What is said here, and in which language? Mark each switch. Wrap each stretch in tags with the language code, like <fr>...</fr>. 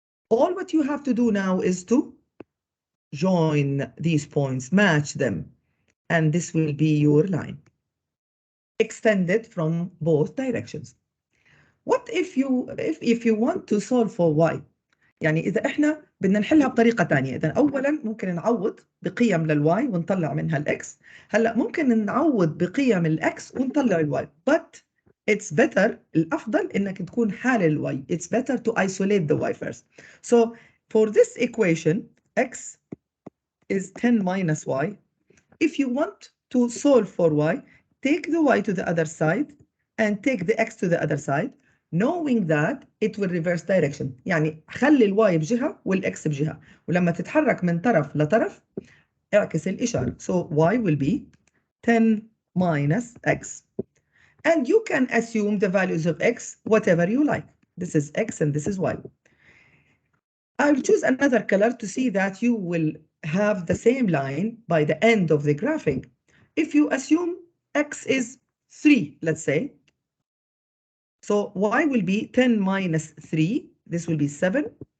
<en>All what you have to do now is to join these points, match them, and this will be your line. Extend it from both directions. What if you want to solve for y?</en> <ar>يعني إذا إحنا بدنا نحلها بطريقة تانية، إذا أولاً ممكن نعوض بقيم للواي ونطلع منها الإكس، هلأ ممكن نعوض بقيم الإكس ونطلع الواي،</ar> <en>but it's better،</en> <ar>الأفضل إنك تكون حالل الواي.</ar> <en>It's better to isolate the y first. So for this equation, x is 10 minus y. If you want to solve for y, take the y to the other side and take the x to the other side, knowing that it will reverse direction.</en> <ar>يعني خلي الواي بجهة والإكس بجهة، ولما تتحرك من طرف لطرف اعكس الإشارة.</ar> <en>So y will be 10 minus x. And you can assume the values of x whatever you like. This is x and this is y. I'll choose another color to see that you will have the same line by the end of the graphing. If you assume x is 3, let's say, so y will be 10 minus 3. This will be 7.</en>